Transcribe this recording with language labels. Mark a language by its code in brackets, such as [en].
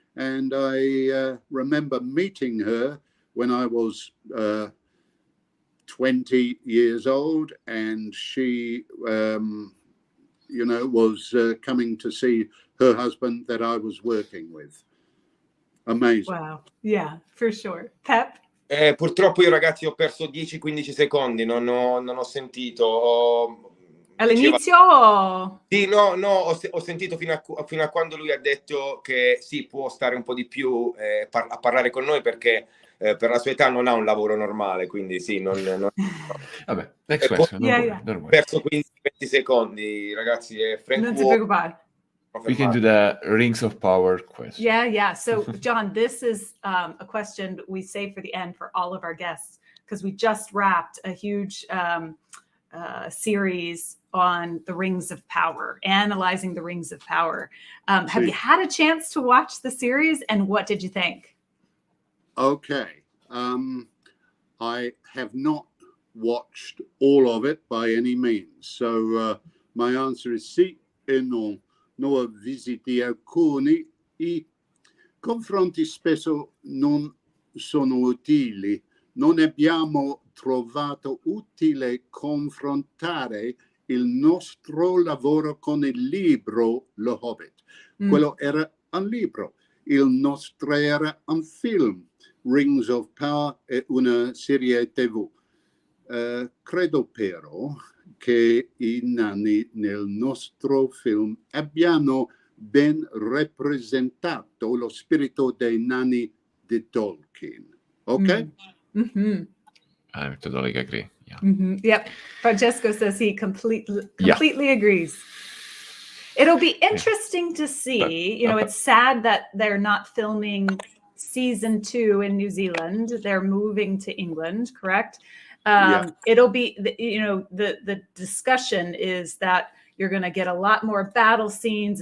[en] And I remember meeting her when I was 20 years old, and she, was coming to see her husband that I was working with. Amazing. Wow. Yeah, for sure. Pep? [it] Purtroppo io ragazzi ho perso 10-15 secondi, non ho sentito. All'inizio? Sì, no, ho sentito fino a quando lui ha detto che sì, può stare un po' di più a parlare con noi perché per la sua età non ha un lavoro normale, quindi sì, non... Vabbè, [en] next question. [it] Ho perso 15-20 secondi, ragazzi. Non si preoccupare. [en] We can do the Rings of Power question. Yeah. So, John, this is a question we save for the end for all of our guests, because we just wrapped a huge series on the Rings of Power, analyzing the Rings of Power. Have you had a chance to watch the series, and what did you think? Okay. I have not watched all of it by any means. So my answer is [it] sì e no. Noi visiti alcuni, i confronti spesso non sono utili. Non abbiamo trovato utile confrontare il nostro lavoro con il libro Lo Hobbit. Quello era un libro, il nostro era un film. Rings of Power è una serie TV. Credo però che i nani nel nostro film abbiano ben rappresentato lo spirito dei nani di Tolkien. [en] Okay? I totally agree. Yeah. Yep. Francesco says he completely agrees. It'll be interesting to see. It's sad that they're not filming season 2 in New Zealand. They're moving to England, correct? It'll be, the discussion is that you're going to get a lot more battle scenes.